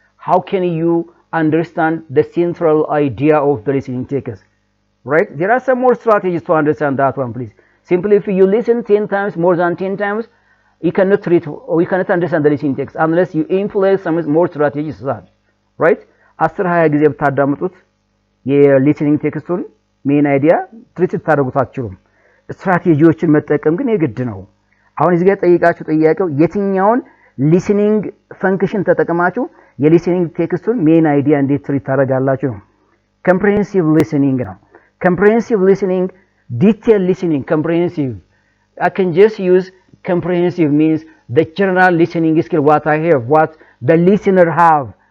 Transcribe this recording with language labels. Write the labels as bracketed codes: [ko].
[en] How can you understand the central idea of the listening text? Right? There are some more strategies to understand that one, please. Simply, if you listen 10 times, more than 10 times, you cannot treat or you cannot understand the listening text unless you employ some more strategies. That, right? [am] 10-20 ጊዜ ብታዳምጡት የሊስኒንግ ቴክስቱን ሜን አይዲያ ትሪት ታደርጉት አትችሉም። ስትራቴጂዎችን መጠቀም ግን የግድ ነው። አሁን እዚህ ጋር ጠይቃችሁ ጥያቄው የትኛውን ሊስኒንግ ፈንክሽን ተጠቅማችሁ የሊስኒንግ ቴክስቱን ሜን አይዲያ እንዴት ትሪት ታደርጋላችሁ ነው። [en] comprehensive listening [am] ነው። [en] comprehensive listening, detailed listening, comprehensive. I can just use comprehensive means the general listening skill what I have, what the listener have.